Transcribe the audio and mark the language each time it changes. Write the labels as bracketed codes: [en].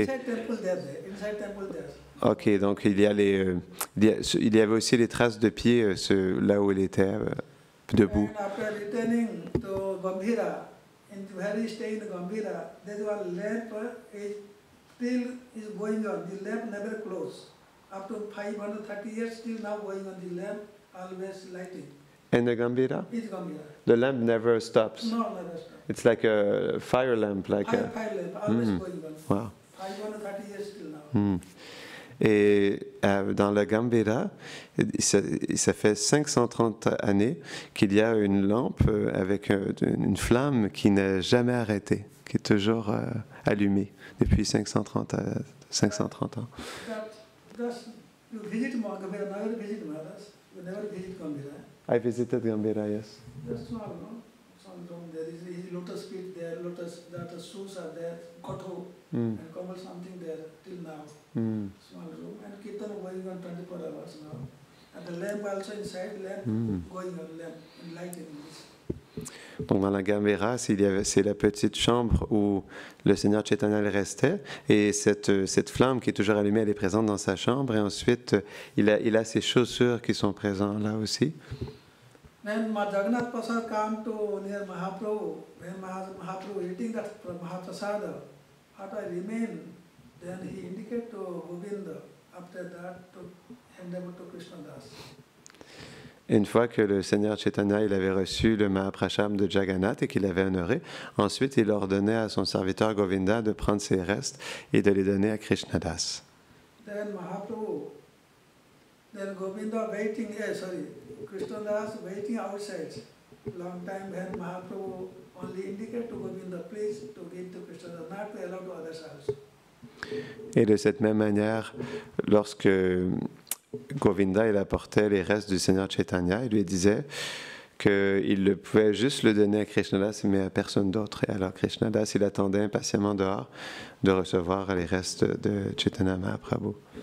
[en] inside temple there, inside temple there. [fr] Ok, donc il y avait aussi les traces de pieds là où il était debout. [en] And after returning to Gambhira, in where he stayed in Gambhira, there is one lamp is still is going on. The lamp never closed. After 530 years, still now going on. The lamp always lighting. In the Gambhira? Is Gambhira. The lamp never stops. No, never stop. It's like a fire lamp, like Fire lamp always going on. Wow. 530 years still now. [fr] Et dans le Gambhira, ça fait 530 années qu'il y a une lampe avec une flamme qui n'a jamais arrêté, qui est toujours allumée depuis 530 ans. [en] Just you visit Gambhira, never visit Maharaj. You never visit Gambhira. I visited Gambhira, yes. Just small, no? Some room there is lotus feet there, lotus that shoes are there, kotho and kamal something there till now. Small room and kirtan going on 24 hours now. And the lamp also inside, lamp going on, lamp and lighting this. [fr] Donc dans la Gambhira, c'est la petite chambre où le Seigneur Chaitanya restait, et cette flamme qui est toujours allumée, elle est présente dans sa chambre, et ensuite il a ses chaussures qui sont présentes là aussi. [en] When Jagannath Prasad came to near Mahaprabhu, when Mahaprabhu eating that Mahaprasada, after I remain, then he indicated to Govinda, after that to hand over to Krishnadas. [fr] Une fois que le Seigneur Chaitanya il avait reçu le Mahaprasham de Jagannath et qu'il avait honoré, ensuite il ordonnait à son serviteur Govinda de prendre ses restes et de les donner à Krishnadas. [en] Then Mahaprabhu, then Govinda waiting, Krishnadas waiting outside. Long time when Mahaprabhu only indicate to Govinda, please to give to Krishnadas, not to allow to others also. [fr] Et de cette même manière, lorsque Govinda il apportait les restes du Seigneur Chaitanya, il lui disait qu'il pouvait juste le donner à Krishnadas, mais à personne d'autre. Et alors Krishnadas, il attendait impatiemment dehors de recevoir les restes de Chaitanya Mahaprabhu.